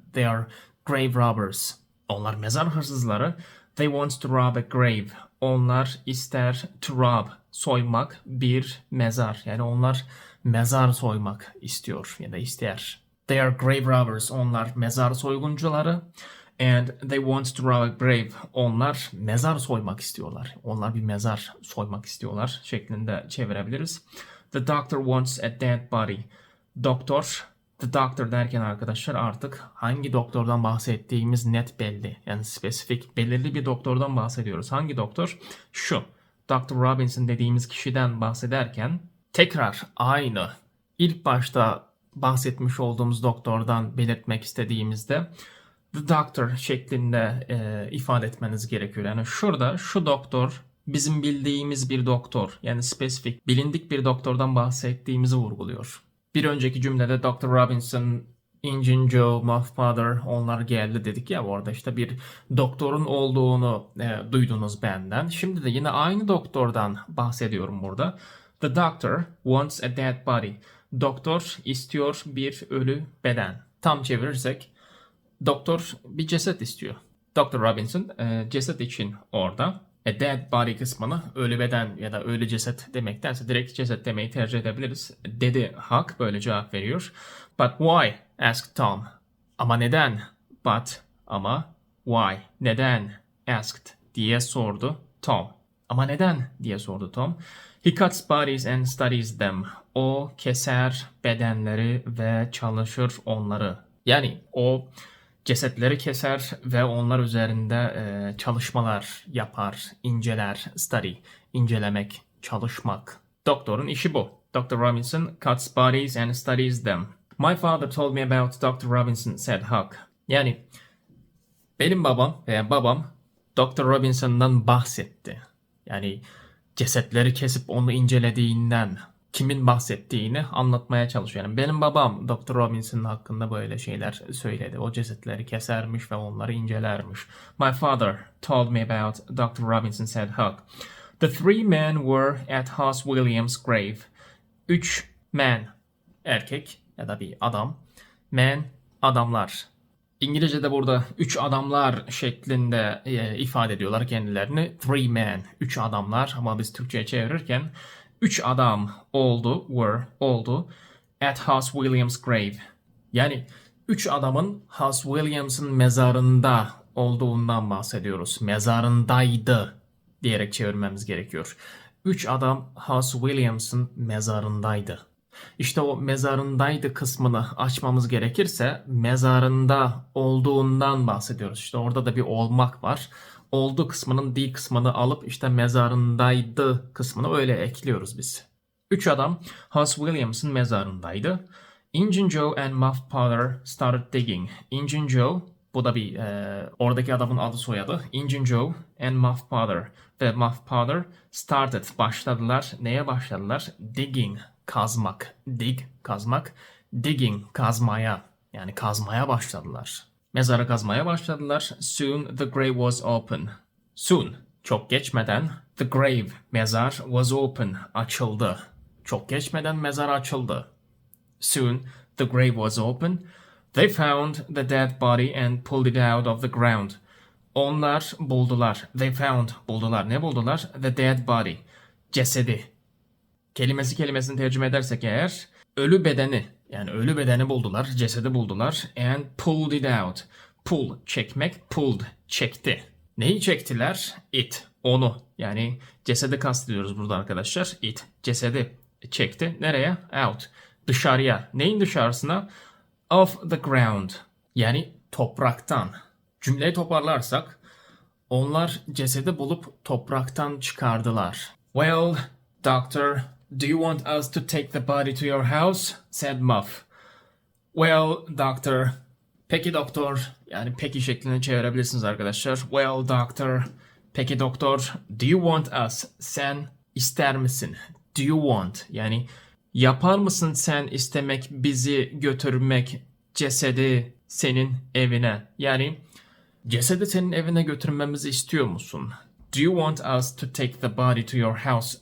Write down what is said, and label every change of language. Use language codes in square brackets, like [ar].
[en] They are grave robbers. [tr] Onlar mezar hırsızları. [en] They want to rob a grave. [tr] Onlar ister [en] to rob, [tr] soymak bir mezar. Yani onlar mezar soymak istiyor ya da ister. [en] They are grave robbers. [tr] Onlar mezar soyguncuları. [en] And they want to rob a grave. [tr] Onlar mezar soymak istiyorlar. Onlar bir mezar soymak istiyorlar şeklinde çevirebiliriz. [en] The doctor wants a dead body. [tr] Doktor, [en] the doctor [tr] derken arkadaşlar artık hangi doktordan bahsettiğimiz net belli. Yani spesifik, belirli bir doktordan bahsediyoruz. Hangi doktor? Şu. Dr. Robinson dediğimiz kişiden bahsederken tekrar aynı ilk başta bahsetmiş olduğumuz doktordan belirtmek istediğimizde [en] the doctor [tr] şeklinde ifade etmeniz gerekiyor. Yani şurada şu doktor bizim bildiğimiz bir doktor. Yani spesifik, bilindik bir doktordan bahsettiğimizi vurguluyor. Bir önceki cümlede Dr. Robinson, Injun Joe, Muff Potter onlar geldi dedik ya orada işte bir doktorun olduğunu duydunuz benden. Şimdi de yine aynı doktordan bahsediyorum burada. [en] The doctor wants a dead body. [tr] Doktor istiyor bir ölü beden. Tam çevirirsek doktor bir ceset istiyor. Dr. Robinson ceset için orada. [en] A dead body [tr] kısmını ölü beden ya da ölü ceset demektense direkt ceset demeyi tercih edebiliriz. Dedi Huck böyle cevap veriyor. [en] But why? asked Tom. [tr] Ama neden? [en] But, [tr] ama, [en] why, [tr] neden? [en] Asked [tr] diye sordu Tom. Ama neden diye sordu Tom. [en] He cuts bodies and studies them. [tr] O keser bedenleri ve çalışır onları. Yani o cesetleri keser ve onlar üzerinde çalışmalar yapar, inceler, [en] study, [tr] incelemek, çalışmak. Doktorun işi bu. Dr. [en] Robinson cuts bodies and studies them. My father told me about Dr. Robinson, said Huck. [tr] Yani benim babam veya babam Dr. Robinson'dan bahsetti. Yani cesetleri kesip onu incelediğinden, kimin bahsettiğini anlatmaya çalışıyor. Yani benim babam Dr. Robinson hakkında böyle şeyler söyledi. O cesetleri kesermiş ve onları incelermiş. [en] My father told me about Dr. Robinson, said Huck. The three men were at Hoss Williams' grave. 3 men, [tr] erkek ya da bir adam. [en] Men, [tr] adamlar. İngilizce'de burada 3 adamlar şeklinde ifade ediyorlar kendilerini. [en] Three men, [tr] 3 adamlar, ama biz Türkçe'ye çevirirken 3 adam oldu [en] at Hoss Williams' grave. [tr] Yani 3 adamın Hoss Williams'ın mezarında olduğundan bahsediyoruz. Mezarındaydı diyerek çevirmemiz gerekiyor. 3 adam Hoss Williams'ın mezarındaydı. İşte o mezarındaydı kısmını açmamız gerekirse mezarında olduğundan bahsediyoruz. İşte orada da bir olmak var. Oldu kısmının D kısmını alıp işte mezarındaydı kısmını öyle ekliyoruz biz. 3 adam Hoss Williams'ın mezarındaydı. [en] Injun Joe and Muff Potter started digging. [tr] Injun Joe, bu da bir oradaki adamın adı soyadı. Injun Joe [en] and Muff Potter [tr] ve Muff Potter [en] started, [tr] başladılar. Neye başladılar? [en] Digging, [tr] kazmak. [en] Dig, [tr] kazmak. Digging, kazmaya. Yani kazmaya başladılar. Mezarı kazmaya başladılar. [en] Soon the grave was open. Soon, [tr] çok geçmeden, [en] the grave, [tr] mezar, [en] was open, [tr] açıldı. Çok geçmeden mezar açıldı. [en] Soon the grave was open. They found the dead body and pulled it out of the ground. [tr] Onlar buldular. [en] They found, [tr] buldular. Ne buldular? [en] The dead body. [tr] Cesedi. Kelimesini tercüme edersek eğer, ölü bedeni, yani ölü bedeni buldular, cesedi buldular. [en] And pulled it out. Pull, [tr] çekmek, [en] pulled, [tr] çekti. Neyi çektiler? [en] It, [tr] onu. Yani cesedi kastediyoruz burada arkadaşlar. [en] It, [tr] cesedi çekti. Nereye? [en] Out, [tr] dışarıya. Neyin dışarısına? [en] Of the ground. [tr] Yani topraktan. Cümleyi toparlarsak, onlar cesedi bulup topraktan çıkardılar. [en] Well, doctor, do you want us to take the body to your house? Said Muff. Well, doctor. [tr] Peki doktor. Yani peki şeklinde çevirebilirsiniz arkadaşlar. [en] Well, doctor. [tr] Peki doktor. [en] Do you want us? [tr] Sen ister misin? [en] Do you want? [tr] Yani yapar mısın sen istemek, bizi götürmek, cesedi senin evine? Yani cesedi senin evine götürmemizi istiyor musun? [en] Do you want us to take the body to your house?